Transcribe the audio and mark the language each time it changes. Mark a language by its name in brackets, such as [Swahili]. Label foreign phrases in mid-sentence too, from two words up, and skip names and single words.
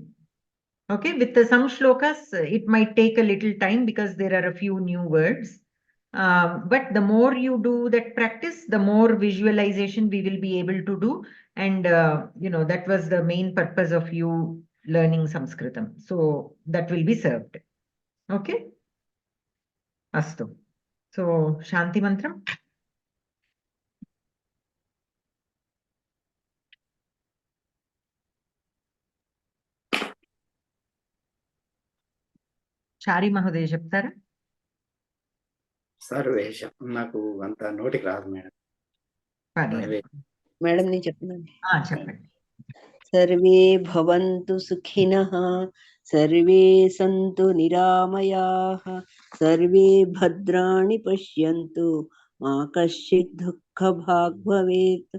[English] Okay, with some shlokas, it might take a little time because there are a few new words. But the more you do that practice, the more visualization we will be able to do. And, that was the main purpose of you learning Sanskritam. So that will be served. Okay? Astu. So, Shanti Mantram. Chari Mahoday చెప్తారా? [Telugu] సర్వేష నాకు అంత నోటికి రాదు మేడం. మేడం నేను చెప్తున్నాను. చెప్పండి. [Sanskrit] సర్వే భవంతు సుఖినః, సర్వే సంతు నిరామయాః, సర్వే భద్రాణి పశ్యంతు, మా కశ్చిత్ దుఃఖభాగ్ భవేత్.